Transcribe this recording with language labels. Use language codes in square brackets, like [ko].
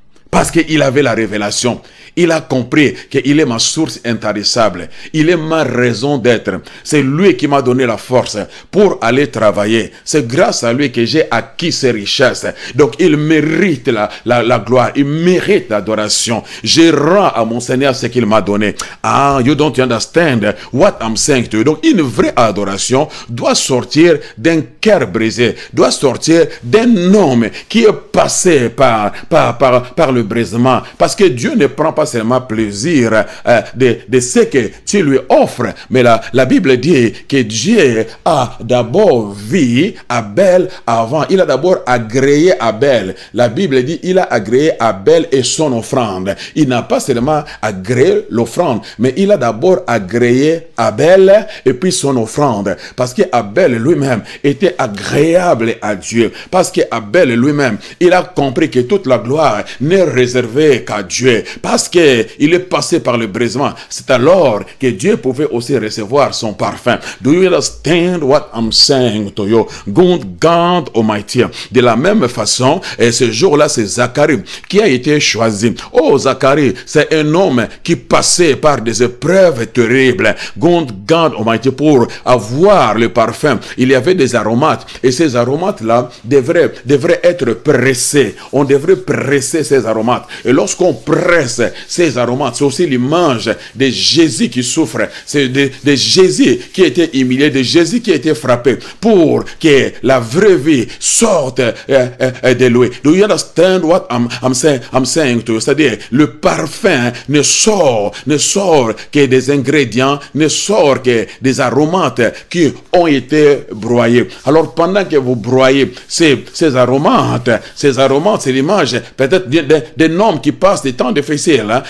[fr] Parce qu'il avait la révélation. Il a compris qu'il est ma source intarissable. Il est ma raison d'être. C'est lui qui m'a donné la force pour aller travailler. C'est grâce à lui que j'ai acquis ces richesses. Donc il mérite la gloire. Il mérite l'adoration. Je rends à mon Seigneur ce qu'il m'a donné. [en] You don't understand what I'm saying to you. [fr] Donc une vraie adoration doit sortir d'un cœur brisé. Doit sortir d'un homme qui est passé par le brisement. Parce que Dieu ne prend pas seulement plaisir de ce que tu lui offres, mais la Bible dit que Dieu a d'abord vu Abel avant. Il a d'abord agréé Abel. La Bible dit il a agréé Abel et son offrande. Il n'a pas seulement agréé l'offrande, mais il a d'abord agréé Abel et puis son offrande. Parce que Abel lui-même était agréable à Dieu. Parce que Abel lui-même, il a compris que toute la gloire n'est réservée qu'à Dieu. Parce qu'il est passé par le brisement. C'est alors que Dieu pouvait aussi recevoir son parfum. [en] Do you understand what I'm saying to you? God Almighty. [fr] De la même façon, et ce jour-là, c'est Zacharie qui a été choisi. Oh, Zacharie, c'est un homme qui passait par des épreuves terribles. [en] God Almighty, [fr] pour avoir le parfum, il y avait des aromates. Et ces aromates-là devraient être pressés. On devrait presser ces aromates. Et lorsqu'on presse ces aromates, c'est aussi l'image de Jésus qui souffre. C'est de Jésus qui était humilié, de Jésus qui était frappé pour que la vraie vie sorte de lui. [en] Do you understand what I'm saying to you? [fr] C'est-à-dire, le parfum ne sort que des ingrédients, ne sort que des aromates qui ont été broyés. Alors, pendant que vous broyez ces aromates, c'est l'image peut-être d'un homme qui passe des temps difficiles. Hein?